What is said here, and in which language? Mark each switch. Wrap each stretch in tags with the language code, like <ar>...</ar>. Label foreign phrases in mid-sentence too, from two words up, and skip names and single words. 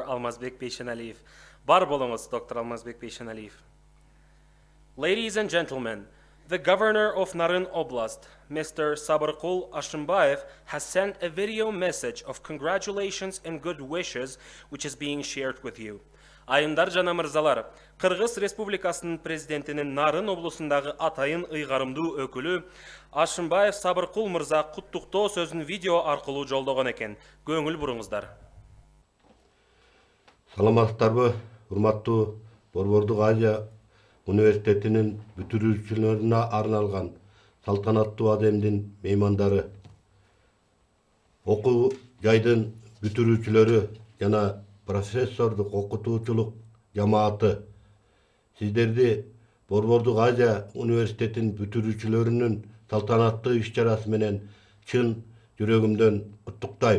<ky>Almazbek Beyshenaliyev. Бар болыңыз, Dr.</ky> <en>Almazbek Beyshenaliyev. Ladies and gentlemen, the governor of Naryn Oblast, Mr. Sabirqul Ashimbayev, has sent a video message of congratulations and good wishes, which is being shared with you.</en> <ky>Айындар жана мырзалар, Кыргыз Республикасынын президентинин Нарын облусундагы атайын ыйгарымдуу өкүлү Ашимбаев Сабыркул мырза куттуктоо сөзүн видео аркылуу жолдогон экен. Көңүл буруңуздар. Саламатсыздарбы, урматтуу Борбордук Азия университетинин бүтүрүүчүлөрүнө арналган салтанаттуу адемдин меймандары, окуу жайдын бүтүрүүчүлөрү жана профессордук окутуучулук жамааты, сиздерди Борбордук Азия университетинин бүтүрүүчүлөрүнүн салтанаттуу иш-чарасы менен чын жүрөгүмдөн куттуктайм.</ky>